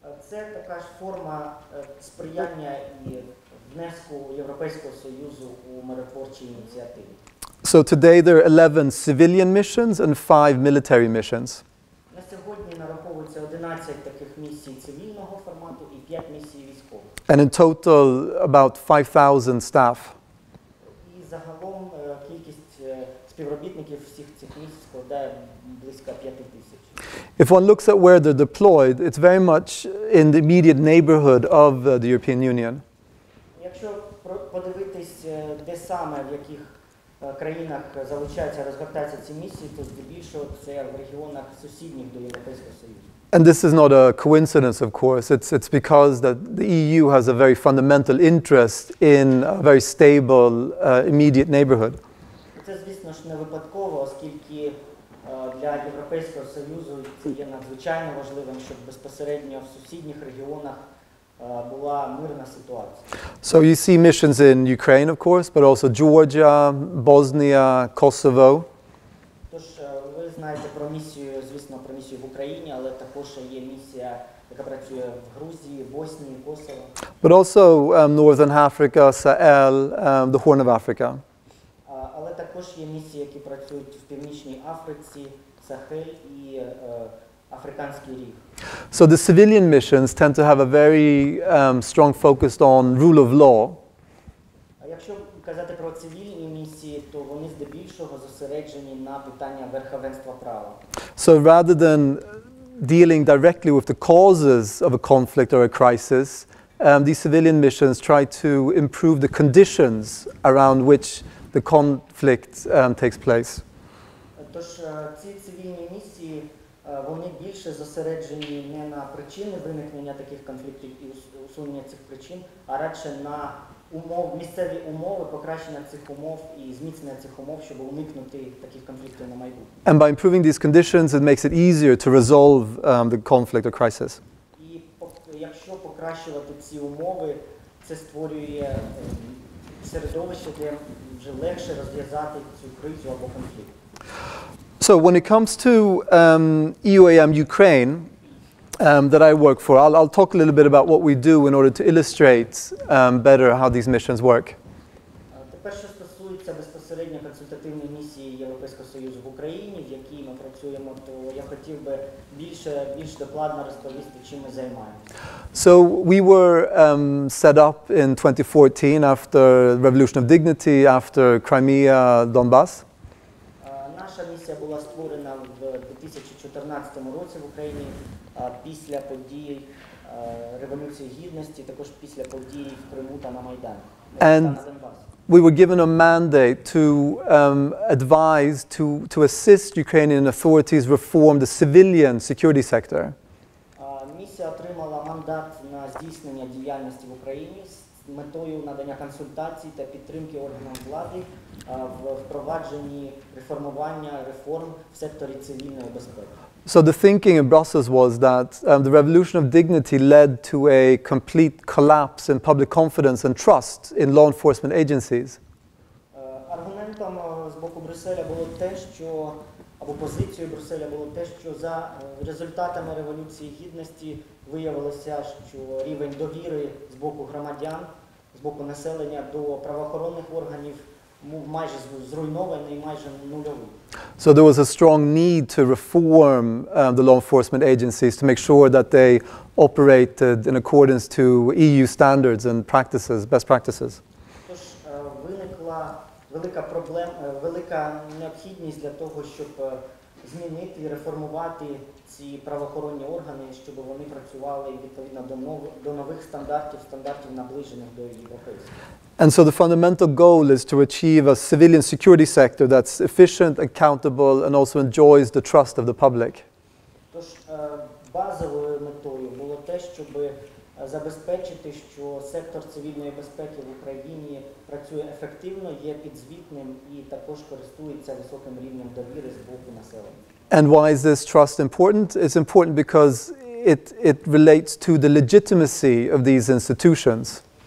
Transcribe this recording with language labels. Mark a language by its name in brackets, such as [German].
[Ukrainian] Це така ж форма сприяння і внеску Європейського Союзу у миротворчі ініціативи. [English] So today there are 11 civilian missions and 5 military missions. [Ukrainian] На сьогодні нараховується 11 таких місій цивільного формату і 5 місій військових. [English] And in total about 5,000 staff. [Ukrainian] І загалом кількість співробітників всіх цих місій складає близько 5 тисяч. [English] If one looks at where they're deployed, it's very much in the immediate neighborhood of the European Union. [Ukrainian] Якщо подивитись, де саме, в яких країнах залучаються, розгортаються ці місії, то здебільшого це в регіонах сусідніх до Європейського Союзу. [English] And this is not a coincidence, of course. It's because that the EU has a very fundamental interest in a very stable, immediate neighborhood. [Ukrainian] Це, звісно ж, не випадково, оскільки для Європейського Союзу це є надзвичайно важливим, щоб безпосередньо в сусідніх регіонах була мирна ситуація. [English] So you see missions in Ukraine, of course, but also Georgia, Bosnia, Kosovo. [Ukrainian] Тож ви знаєте про місію, звісно, про місію в Україні, але також є місія, яка працює в Грузії, Боснії, Косово. [English] But also Northern Africa, Sahel, the Horn of Africa. [Ukrainian] Але також є місії, які працюють в Північній Африці, Сахель і Африканський ріг. [English] So the civilian missions tend to have a very strong focus on rule of law. [Ukrainian] А якщо казати про цивільні місії, то вони здебільшого зосереджені на питання верховенства права. [English] So rather than dealing directly with the causes of a conflict or a crisis, these civilian missions try to improve the conditions around which the conflict takes place. [Ukrainian] Тож ці цивільні місії, вони більше зосереджені не на причини виникнення таких конфліктів і усунення цих причин, а радше на місцеві умови, покращення цих умов і зміцнення цих умов, щоб уникнути таких конфліктів на майбутнє. [English] And by improving these conditions, it makes it easier to resolve the conflict or crisis. [Ukrainian] І якщо покращувати ці умови, це створює середовище, де вже легше розв'язати цю кризу або конфлікт. [English] So when it comes to EUAM Ukraine that I work for, I'll talk a little bit about what we do in order to illustrate better how these missions work. [Ukrainian] Тепер, що стосується стосується безпосередньо консультативної місії Європейського Союзу в Україні, в якій ми працюємо, то я хотів би більш докладно розповісти, чим ми займаємося. [English] So we were set up in 2014 after the Revolution of Dignity, after Crimea, Donbass. [Ukrainian] Наша місія була створена в 2014 році в Україні після подій Революції Гідності, також після подій в Криму та на Майдані. [English] And we were given a mandate to advise, to assist Ukrainian authorities reform the civilian security sector. [Ukrainian] Місія отримала мандат на здійснення діяльності в Україні з метою надання консультацій та підтримки органам влади в впровадженні реформування реформ в секторі цивільної безпеки. [English] So the thinking in Brussels was that the Revolution of Dignity led to a complete collapse in public confidence and trust in law enforcement agencies. [Ukrainian] Аргументом з боку Брюсселя було те, що або позицією Брюсселя було те, що за результатами Революції Гідності виявилося, що рівень довіри з боку громадян, з боку населення до правоохоронних органів майже зруйнований, майже нульовий. [English] So there was a strong need to reform the law enforcement agencies to make sure that they operated in accordance to EU standards and practices, best practices. [Ukrainian] Тож виникла велика необхідність для того, щоб змінити і реформувати ці правоохоронні органи, щоб вони працювали відповідно до нових стандартів, наближених до європейських. [English] And so the fundamental goal is to achieve a civilian security sector that's efficient, accountable, and also enjoys the trust of the public. [Ukrainian] Тож базовою метою було те, щоб забезпечити, що сектор цивільної безпеки в Україні працює ефективно, є підзвітним і також користується високим рівнем довіри з боку населення. [English] And why is this trust important? It's important because it relates to the legitimacy of these institutions.